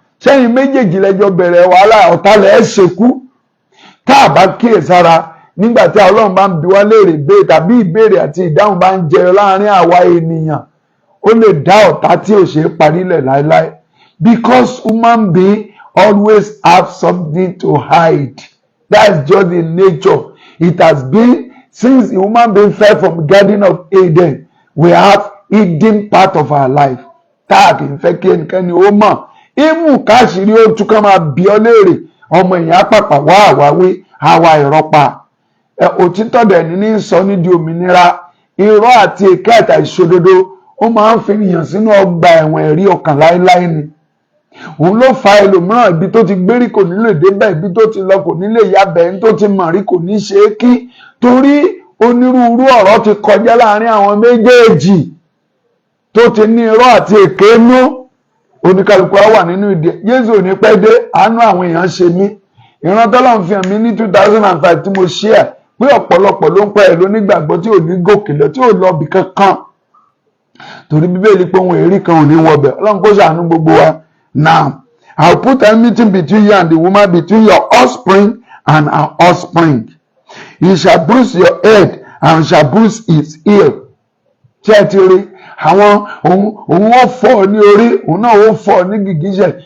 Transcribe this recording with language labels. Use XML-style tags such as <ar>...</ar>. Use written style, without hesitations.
<yo>Sẹ́yìn méjèèjì lẹ́jọ́ bẹ̀rẹ̀ wàhálà ọ̀tálẹ̀ ẹ̀ ṣekú. Tá a bá kíyèsára nígbà tí Ọlọ́run bá ń bi wá léèrè béèrè tàbí ìbéèrè àti ìdáhùn bá ń jẹyọ láàrin àwa ènìyàn, ó lè dá ọ̀tá tí ò ṣe é parí lẹ̀ láéláé.</yo> <en>Because human being always have something to hide. That's just the nature. It has been since the human being fell from Garden of Eden, we have hidden part of our life.</en> <yo>Tá a kì í fẹ́ kí ẹnikẹ́ni ó mọ̀. Ìmú káṣírí ó tún ká máa bí ọ léèrè. Ọmọ èèyàn pàpà wá àwáwí àwa ìrọ́pa. Òtítọ́ dẹ̀ ní sọ ní di òmìnira. Irọ́ àti èké àti àìṣòdodo ó máa ń fi ènìyàn sínú ọgbà ẹ̀wọ̀n ẹ̀rí ọkàn láéláé ni. Òun ló fa ẹlòmíràn ibi tó ti gbérí kò ní lè débẹ̀, ibi tó ti lọ kò ní lè yabẹ̀, ẹni tó ti mọ̀ rí kò ní ṣe é kí, torí onírúurú ọ̀rọ̀ ti kọjá láàrin àwọn méjèèjì tó ti ní irọ́ àti èké nú. Oníkálukú á wà nínú ìdí. Jésù ò ní pẹ́ dé, àánú àwọn èèyàn ṣe mí. Ìran t'Ọlọ́run fi hàn mí ní 2005 tí mo share pé ọ̀pọ̀lọpọ̀ ló ń pẹ́ ẹ̀ lónígbàgbọ́ tí ò ní gòkè lọ, tí ò lọ bì kankan. Torí Bíbélì pé ohun èrí kan ò ní wọbẹ̀. Ọlọ́run kó ṣàánú gbogbo wa.</yo> <en>Now, I'll put enmity between you and the woman, between your offspring and her offspring. He shall bruise your head and shall bruise his heel.</en> <yo>Ṣé ẹ ti rí? Àwọn òun ó fọ́ ní orí, òun náà ó fọ́ ní gìgísẹ̀.</yo>